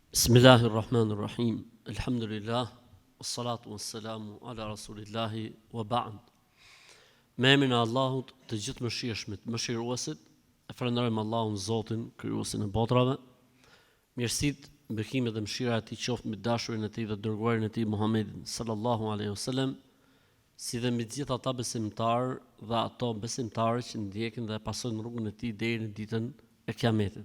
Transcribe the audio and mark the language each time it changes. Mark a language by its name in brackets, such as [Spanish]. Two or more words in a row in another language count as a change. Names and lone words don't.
[Arabic] بسم الله الرحمن الرحيم. الحمد لله، والصلاة والسلام على رسول الله وبعد. [Albanian] Me emrin e Allahut, të gjithë mëshirshmit, mëshiruesit, e falenderojmë Allahun Zotin, krijuesin e botrave. Mirësitë, bekimet dhe mëshira e Tij qoftë mbi dashurin e Tij dhe dërguarin e Tij Muhammedin [Arabic] صلى الله عليه وسلم, [Albanian] si dhe mbi të gjithë ata besimtarë dhe ato besimtarë që ndjekin dhe pasojnë rrugën e Tij deri në ditën e Kiametit.